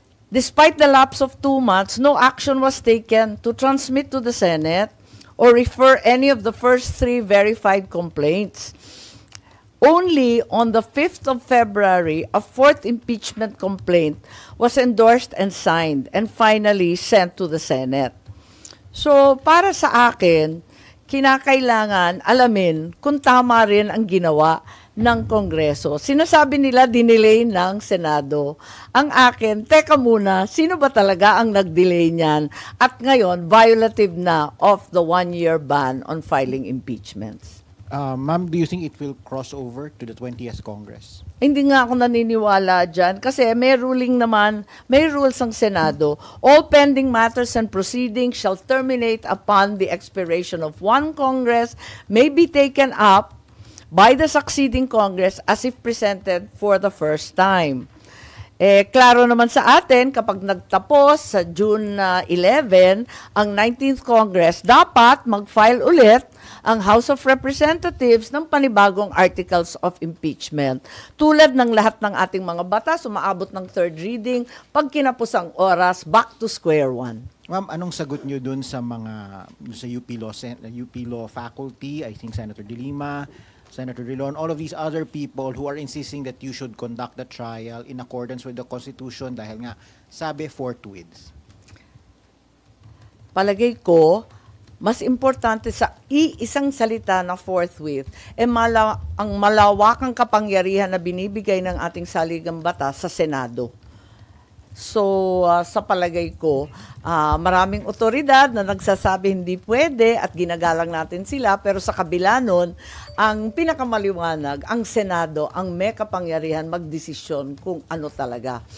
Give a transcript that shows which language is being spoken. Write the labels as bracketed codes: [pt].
[en] Despite the lapse of 2 months, no action was taken to transmit to the Senate or refer any of the first 3 verified complaints. Only on the 5th of February, a 4th impeachment complaint was endorsed and signed and finally sent to the Senate. [tl] So, para sa akin, kinakailangan alamin kung tama rin ang ginawa ng Kongreso. Sinasabi nila dinelay ng Senado. Ang akin, teka muna, sino ba talaga ang nag-delay niyan? At ngayon, [en] violative na of the 1-year ban on filing impeachments. Ma'am, do you think it will cross over to the 20th Congress? [tl] Hindi nga ako naniniwala dyan kasi may ruling naman, may rules ang Senado. [en] All pending matters and proceedings shall terminate upon the expiration of one Congress, may be taken up by the succeeding Congress as if presented for the first time. [tl] Klaro naman sa atin, kapag nagtapos sa June 11, ang 19th Congress, dapat mag-file ulit ang House of Representatives ng panibagong articles of impeachment. Tulad ng lahat ng ating mga batas, umaabot ng third reading, pag kinapos ang oras, [en] back to square one. Ma'am, [tl] anong sagot nyo dun sa [en] UP Law faculty, I think Senator De Lima, Senator Drilon, all of these other people who are insisting that you should conduct the trial in accordance with the Constitution [tl] dahil nga sabi [en] forthwith? [tl] Palagay ko, mas importante sa iisang salita na forthwith, ang malawakang kapangyarihan na binibigay ng ating saligang batas sa Senado. So, sa palagay ko, maraming otoridad na nagsasabi hindi pwede at ginagalang natin sila, pero sa kabila nun, ang pinakamaliwanag, ang Senado, ang may kapangyarihan magdesisyon kung ano talaga.